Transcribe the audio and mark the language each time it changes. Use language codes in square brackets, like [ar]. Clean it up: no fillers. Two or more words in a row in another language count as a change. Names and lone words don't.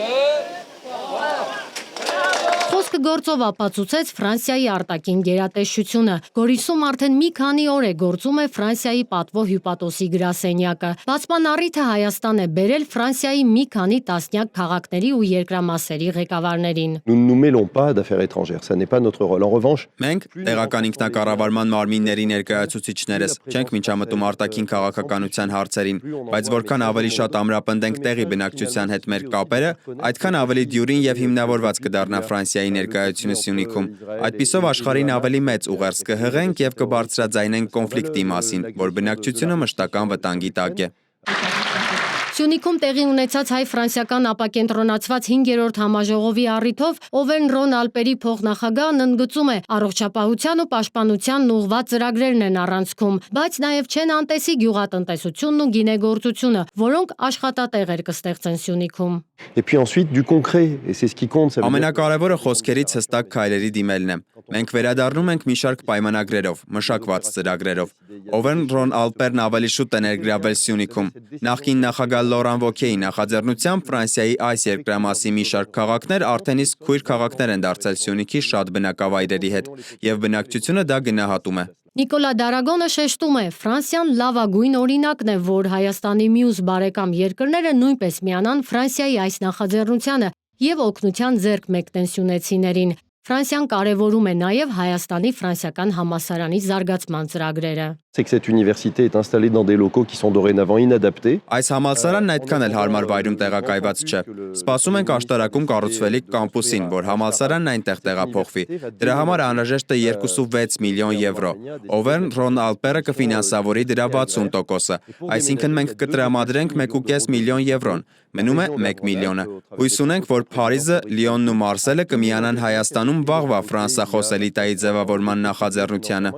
[hy] Խոսքը գործով ապացուցեց Ֆրանսիայի արտաքին գերատեսչությունը։ Գորիսում արդեն մի քանի օր է գործում է Ֆրանսիայի պատվո հյուպատոսի գրասենյակը։ Բացման առիթը Հայաստան է բերել Ֆրանսիայի մի քանի տասնյակ քաղաքների ու երկրամասերի ղեկավարներին։ [fr] Nous ne nous mêlons pas d'affaires étrangères, ça n'est pas notre rôle. En revanche, [hy] Մենք տեղական ինքնակառավարման մարմինների ներկայացուցիչներս չենք միջամտում արտաքին քաղաքականության հարցերին, բայց որքան ավելի շատ ամրապնդենք տեղի բնակչության հետ մեր կապերը, այդքան ավելի դյուրին եւ հիմնավորված կդառնա Ֆրանսիայի ներկայությունը Սյունիքում։ Այդպիսով աշխարհին ավելի մեծ ուղերձ կհղենք եւ կբարձրաձայնենք կոնֆլիկտի մասին, որ բնակչությունը մշտական վտանգի տակ է։ Սյունիքում տեղի ունեցած հայ-ֆրանսիական ապակենտրոնացված 5-րդ համաժողովի առիթով Օվերն Ռոն Ալպերի փոխնախագահն ընդգծում է, առողջապահության ու պաշտպանությանն ուղղված ծրագրերն են առանցքում, բայց նաև չեն անտեսի գյուղատնտեսությունն ու գինեգործությունը, որոնք աշխատատեղեր կստեղծեն Սյունիքում։ [fr] et puis ensuite du concret, et c'est ce qui compte. [hy] Ամենակարևորը խոսքերից հստակ քայլերի դիմելն է։ Մենք վերադառնում ենք մի շարք պայմանագրերով, մշակված ծրագրերով։ Օվերն Ռոն Ալպերն ավելի շուտ է ներգրավել Սյունիքում։ Նախկին նախագահ Լորան Վոքեի նախաձեռնությամբ Ֆրանսիայի այս երկրամասի մի շարք քաղաքներ արդեն իսկ քույր քաղաքներ են դարձել Սյունիքի շատ բնակավայրերի հետ, եւ բնակչությունը դա գնահատում է։ Նիկոլա Դարագոնը շեշտում է, Ֆրանսիան լավագույն օրինակն է, որ Հայաստանի մյուս բարեկամ երկրները նույնպես միանան Ֆրանսիայի այս նախաձեռնությանը եւ օգնության ձեռք մեկնեն սյունեցիներին։ Ֆրանսիան կարևորում է նաև Հայաստանի ֆրանսիական համալսարանի զարգացման ծրագրերը։ [fr] C'est que cette université est installée dans des locaux qui sont dorénavant inadaptés. [hy] Այս համալսարանն այդքան էլ հարմար վայրում տեղակայված չէ։ Սպասում ենք աշտարակում կառուցվելիք կամպուսին, որ համալսարանն այնտեղ տեղափոխվի։ Դրա համար անհրաժեշտ է 2.6 միլիոն եվրո։ Օվերն Ռոն Ալպերը կֆինանսավորի դրա 60%-ը, այսինքն մենք կտրամադրենք 1.5 միլիոն եվրոն։ Մնում է 1 միլիոնը։ Հույս ունենք, որ Փարիզը, Լիոնն ու Մարսելը կմիանան Հայաստանում վաղվա ֆրանսախոս էլիտայի ձևավորման նախաձեռնությանը։